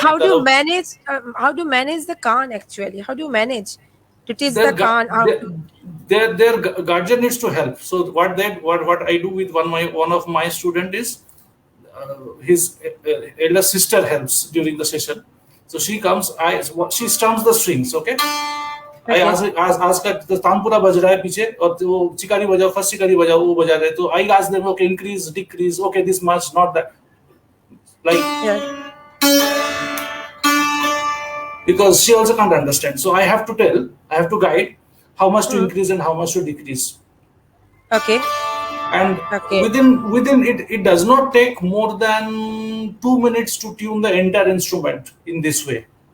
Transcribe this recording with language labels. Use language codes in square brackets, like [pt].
[en] How do you manage the Khan actually? How do you manage to teach the Khan? Their guardian needs to help. So what I do with one of my student is his elder sister helps during the session. So she comes, she strums the strings, okay? I ask her, the tanpura [hi] बज रहा है पीछे और वो चिकारी बजाओ, first चिकारी बजाओ, वो बजा रहे. [en] तो I ask them, okay, increase, decrease, okay, this much, not that, like, because she also can't understand. So I have to guide how much to increase and how much to decrease. Okay. And within it does not take more than 2 minutes to tune the entire instrument in this way.